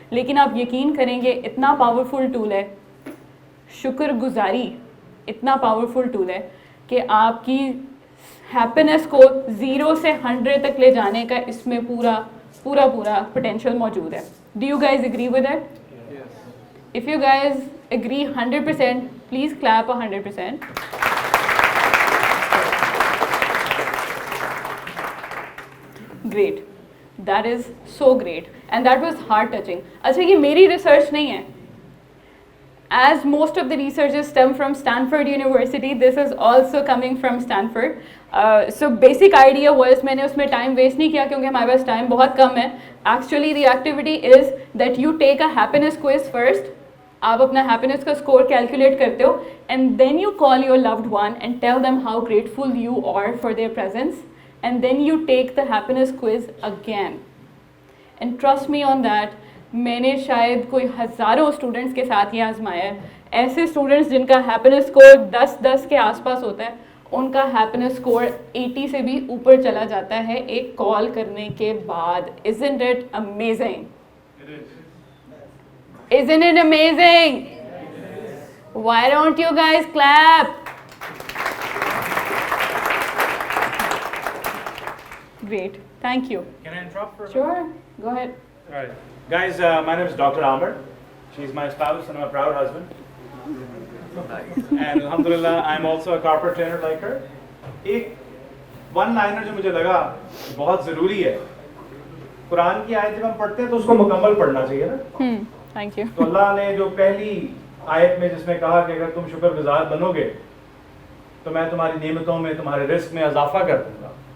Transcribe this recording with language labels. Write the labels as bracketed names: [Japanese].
[Hindi] लेकिन आप यकीन करेंगे इतना पावरफुल टूल है, शुक्रगुजारी इतना पावरफुल टूल है कि आपकी हैप्पीनेस को 0 से 100 तक ले जाने का इसमें पूरा पोटेंशियल मौजूद है. [English] Do you guys agree with that? If you guys agree 100%, please clap 100%. Great. That is so great. And that was heart touching. [Hindi] अच्छा ये मेरी research नहीं है. [English] As most of the researches stem from Stanford University, this is also coming from Stanford. So basic idea was, [Hindi] मैंने उसमें time waste नहीं किया क्योंकि हमारे पास time बहुत कम है. [English] Actually the activity is that you take a happiness quiz first. [Hindi] आप अपना हैप्पीनेस का स्कोर कैलकुलेट करते हो [English] And then you call your loved one and tell them how grateful you are for their presence and then you take the happiness quiz again. And trust me on that, [Hindi] मैंने शायद कोई हज़ारों students के साथ ये आजमाया है. ऐसे स्टूडेंट्स जिनका हैप्पीनेस स्कोर 10 के आसपास होता है, उनका हैप्पीनेस स्कोर 80 से भी ऊपर चला जाता है एक कॉल करने के बाद. [English] Isn't it amazing? Isn't it amazing? Why don't you guys clap? Great, thank you. Can I interrupt for a Sure, go ahead. All right. Guys, my name is Dr. Amar. She's my spouse and I'm a proud husband. And alhamdulillah, I'm also a corporate trainer like her. [Hindi] एक one-liner जो मुझे लगा बहुत ज़रूरी है, कुरान की आयत जब हम पढ़ते हैं तो उसको मुकम्मल पढ़ना चाहिए ना. [English] Thank you. [Hindi] तो अल्लाह ने जो पहली आयत में जिसमें कहा कि अगर तुम शुक्रगुजार बनोगे तो मैं तुम्हारी नेमतों में, तुम्हारे रिस्क में इजाफा कर दूंगा.